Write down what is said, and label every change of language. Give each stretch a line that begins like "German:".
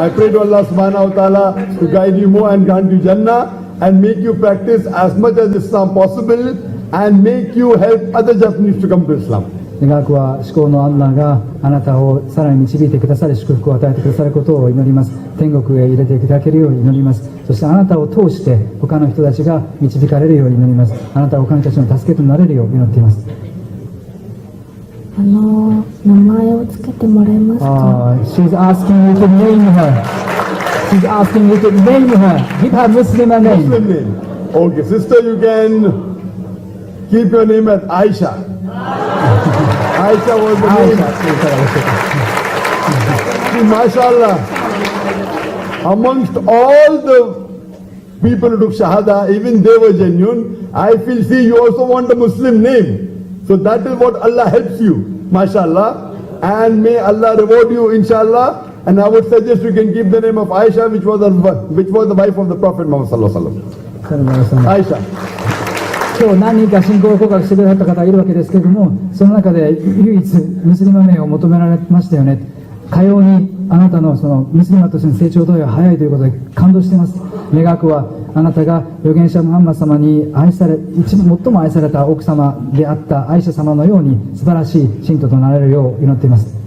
English: I pray to Allah subhanahu wa ta'ala to guide you more and grant you Jannah and make you practice as much as Islam possible and make you help other Japanese to come to Islam.
Japanese: 願わくは至高のアッラーがあなたをさらに導いてくださり、祝福を与えてくださることを祈ります。天国へ入れていただけるように祈ります。そしてあなたを通して他の人たちが導かれるように祈ります。あなたは他の人たちの助けとなれるよう祈っています。名前をつけてもらえますか？
English: She's asking you to name her. She's asking you to name her. Give her Muslim a name. Muslim name. Okay, sister, you can keep your name as Aisha. Aisha was the name. See, mashallah, amongst all the people who took Shahada, even they were genuine. I feel, see, you also want a Muslim name. So that is what Allah helps you, mashallah. And may Allah reward you, inshallah. And I would suggest you can keep the name of Aisha, which was the wife of the Prophet Muhammad sallallahu alaihi wasallam. Aisha.
Japanese: 今日何人か信仰を告白してくださった方がいるわけですけれども、その中で唯一ムスリム名を求められましたよね。かようにあなたのそのムスリムとしての成長度合いが早いということで感動しています。願くはあなたが預言者ムハンマド様に愛され、最も愛された奥様であったアイシャ様のように素晴らしい信徒となれるよう祈っています。